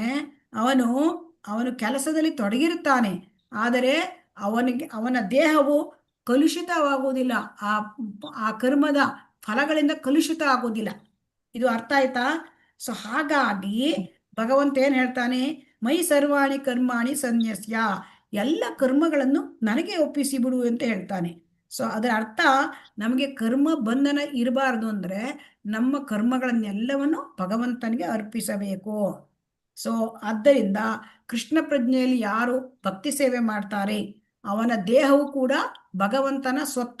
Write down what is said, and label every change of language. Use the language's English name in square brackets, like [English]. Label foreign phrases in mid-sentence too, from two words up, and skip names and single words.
[Kannada] ಅವನು ಕೆಲಸದಲ್ಲಿ ತೊಡಗಿರುತ್ತಾನೆ, ಆದರೆ ಅವನ ದೇಹವು ಕಲುಷಿತವಾಗುವುದಿಲ್ಲ, ಆ ಕರ್ಮದ ಫಲಗಳಿಂದ ಕಲುಷಿತ ಆಗುವುದಿಲ್ಲ. ಇದು ಅರ್ಥ ಆಯ್ತಾ? ಸೊ ಹಾಗಾಗಿ ಭಗವಂತ ಏನ್ ಹೇಳ್ತಾನೆ? [Sanskrit] ಮೈ ಸರ್ವಾಣಿ ಕರ್ಮಾಣಿ ಸನ್ಯಸ್ಯ, [Kannada] ಎಲ್ಲ ಕರ್ಮಗಳನ್ನು ನನಗೆ ಒಪ್ಪಿಸಿ ಬಿಡು ಅಂತ ಹೇಳ್ತಾನೆ. ಸೊ ಅದರ ಅರ್ಥ ನಮಗೆ ಕರ್ಮ ಬಂಧನ ಇರಬಾರ್ದು ಅಂದ್ರೆ ನಮ್ಮ ಕರ್ಮಗಳನ್ನೆಲ್ಲವನ್ನು ಭಗವಂತನಿಗೆ ಅರ್ಪಿಸಬೇಕು. ಸೊ ಆದ್ದರಿಂದ ಕೃಷ್ಣ ಪ್ರಜ್ಞೆಯಲ್ಲಿ ಯಾರು ಭಕ್ತಿ ಸೇವೆ ಮಾಡ್ತಾರೆ ಅವನ ದೇಹವು ಕೂಡ ಭಗವಂತನ ಸ್ವತ್ತು.